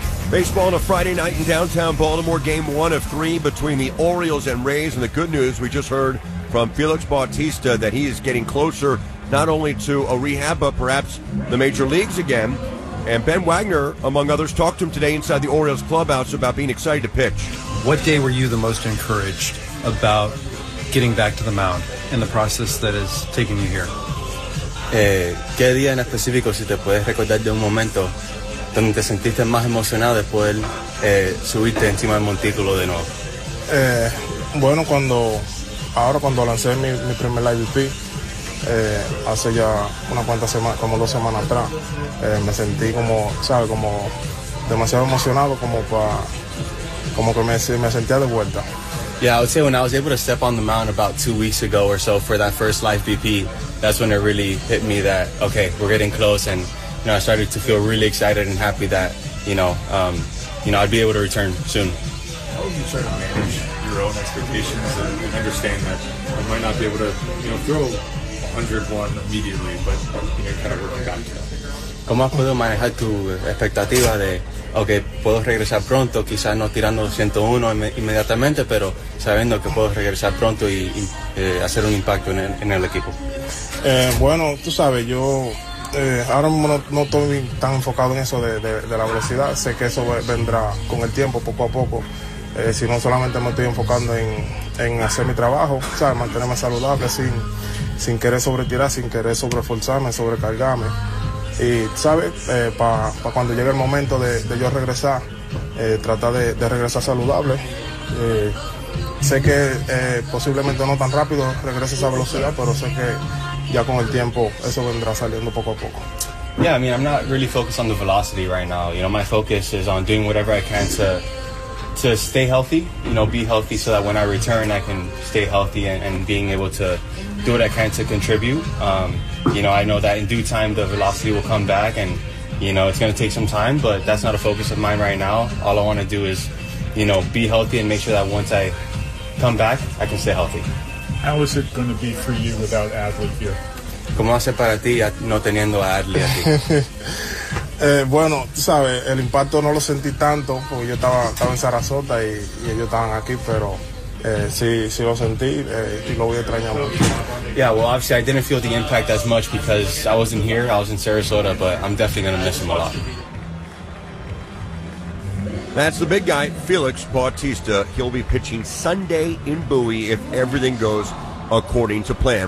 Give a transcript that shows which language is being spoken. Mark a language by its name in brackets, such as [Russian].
[English] Baseball on a Friday night in downtown Baltimore, game one of three between the Orioles and Rays. And the good news, we just heard from Felix Bautista that he is getting closer not only to a rehab, but perhaps the major leagues again. And Ben Wagner, among others, talked to him today inside the Orioles clubhouse about being excited to pitch. What day were you the most encouraged about getting back to the mound and the process that is taking you here? [Spanish] ¿Qué día en específico, si te puedes recordar de un momento? ¿Dónde te sentiste más emocionado después subirte encima del montículo de nuevo? Bueno, cuando lancé mi primer live IVP, hace ya una cuanta semana, como 2 semanas atrás, me sentí como, ¿sabes? Como demasiado emocionado, como que me sentía de vuelta. [English] Yeah, I would say when I was able to step on the mound about 2 weeks ago or so for that first live IVP, that's when it really hit me that, okay, we're getting close. And you know, I started to feel really excited and happy that, I'd be able to return soon. How would you try to manage your own expectations and understand that you might not be able to, throw 101 immediately, but, kind of working back to that? [Spanish] ¿Cómo puedo manejar tu expectativa de, okay, puedo regresar pronto, quizás no tirando 101 inmediatamente, pero sabiendo que puedo regresar pronto y hacer un impacto en el equipo? Bueno, tú sabes, yo... ahora mismo no estoy tan enfocado en eso de la velocidad. Sé que eso vendrá con el tiempo, poco a poco. Si no, solamente me estoy enfocando en hacer mi trabajo, ¿sabes? Mantenerme saludable sin querer sobretirar, sin querer sobreforzarme, sobrecargarme. Y, ¿sabes? Pa cuando llegue el momento de yo regresar, tratar de regresar saludable. Sé que posiblemente no tan rápido regrese esa velocidad, pero sé que... ya con el tiempo eso vendrá saliendo poco a poco. [English] Yeah, I mean, I'm not really focused on the velocity right now. You know, my focus is on doing whatever I can to stay healthy, be healthy so that when I return I can stay healthy and being able to do what I can to contribute. I know that in due time the velocity will come back and, it's going to take some time, but that's not a focus of mine right now. All I want to do is, be healthy and make sure that once I come back I can stay healthy. How is it going to be for you without Adley here? [Spanish] ¿Cómo va a ser para ti no teniendo a Adley aquí? Bueno, tú sabes, el impacto no lo sentí tanto porque yo estaba en Sarasota y ellos estaban aquí, pero sí lo sentí y lo voy a extrañar mucho. [English] Yeah, well, obviously I didn't feel the impact as much because I wasn't here, I was in Sarasota, but I'm definitely going to miss him a lot. That's the big guy, Felix Bautista. He'll be pitching Sunday in Bowie if everything goes according to plan.